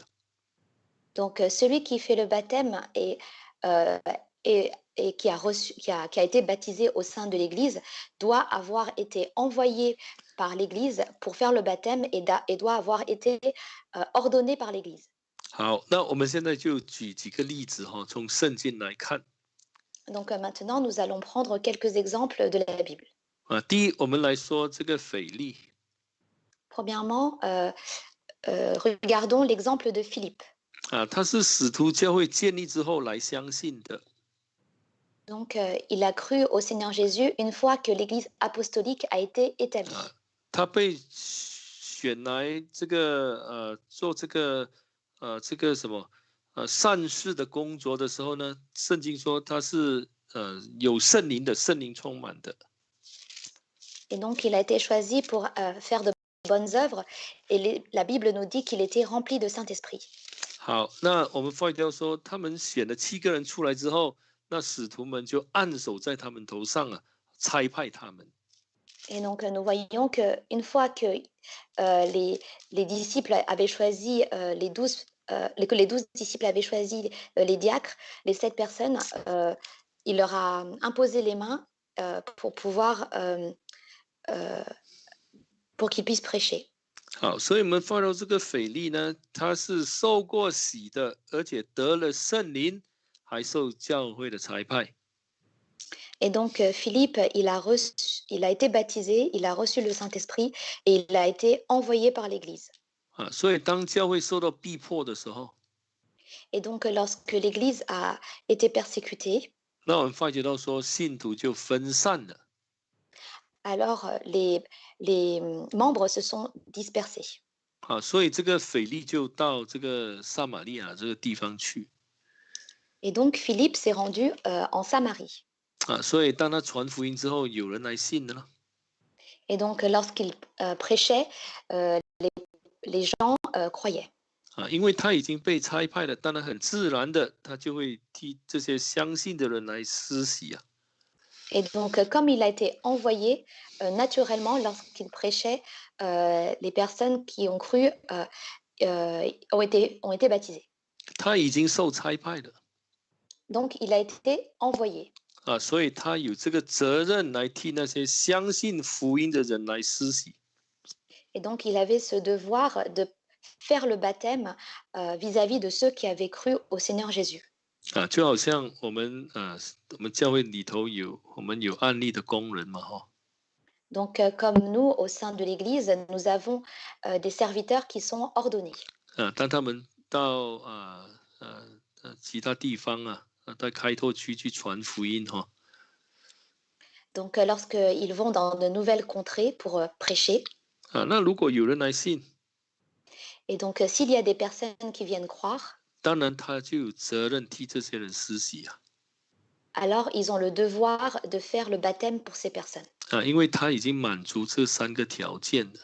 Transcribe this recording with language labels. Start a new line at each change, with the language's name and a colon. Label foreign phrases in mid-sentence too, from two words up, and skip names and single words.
French: Donc, celui qui fait le baptême et qui a été baptisé au sein de l'Église doit avoir été envoyé par l'Église pour faire le baptême et doit avoir été ordonné par l'Église.
Chinese: 好，那我们现在就举几个例子哈，从圣经来看。
French: Donc, maintenant, nous allons prendre quelques exemples de la Bible.
Chinese: 第一，我们来说这个腓力。
French: Premièrement, regardons l'exemple de Philippe.
Chinese: 他是使徒教会建立之后来相信的。
French: Donc, il a cru au Seigneur Jésus une fois que l'Église apostolique a été établie.
Chinese: 他被选来这个做这个什么善事的工作的时候呢，圣经说他是有圣灵的，圣灵充满的。
French: Et donc, il a été choisi pour faire de bonnes œuvres. Et la Bible nous dit qu'il était rempli de Saint-Esprit.
Chinese: 好，那我们发现说，他们选了7个人出来之后，那使徒们就按手在他们头上差派他们。
French: Et donc, nous voyons qu'une fois que les disciples avaient choisi que les 12 disciples avaient choisi les diacres, les 7 personnes, il leur a imposé les mains pour pouvoir pour qu'ils puissent prêcher.
Chinese: 好，所以我们发到这个腓力呢，他是受过洗的，而且得了圣灵，还受教会的差派。
French: Et donc, Philippe, il a été baptisé, il a reçu le Saint-Esprit et il a été envoyé par l'Église.
Chinese: 啊，所以当教会受到逼迫的时候，
French: Et donc, lorsque l'Église a été persécutée,
Chinese: 那我们发觉到说信徒就分散了。
French: alors les membres se sont dispersés.
Chinese: 啊，所以这个腓力就到这个撒玛利亚这个地方去。
French: Et donc, Philippe s'est rendu en Samarie.
Chinese: 啊，所以当他传福音之后，有人来信了呢。
French: Et donc, lorsqu'il prêchait, les gens croyaient.
Chinese: 啊，因为他已经被差派了，当然很自然的，他就会替这些相信的人来施洗啊。
French: Et donc, comme il a été envoyé, naturellement, lorsqu'il prêchait, les personnes qui ont cru ont été baptisées.
Chinese: 他已经受差派了。
French: Donc, il a été envoyé.
Chinese: 啊，所以他有这个责任来替那些相信福音的人来施洗。
French: Et donc, il avait ce devoir de faire le baptême vis-à-vis de ceux qui avaient cru au Seigneur Jésus.
Chinese: 啊，就好像我们教会里头我们有案例的工人嘛，哈。
French: Donc, comme nous, au sein de l'Église, nous avons des serviteurs qui sont ordonnés.
Chinese: 啊，当他们到其他地方在开拓区去传福音哈。
French: Donc, lorsqu'ils vont dans de nouvelles contrées pour prêcher,
Chinese: 啊，那如果有人来信，
French: et donc s'il y a des personnes qui viennent croire,
Chinese: 当然他就有责任替这些人施洗啊。
French: alors ils ont le devoir de faire le baptême pour ces personnes,
Chinese: 啊，因为他已经满足这3个条件了。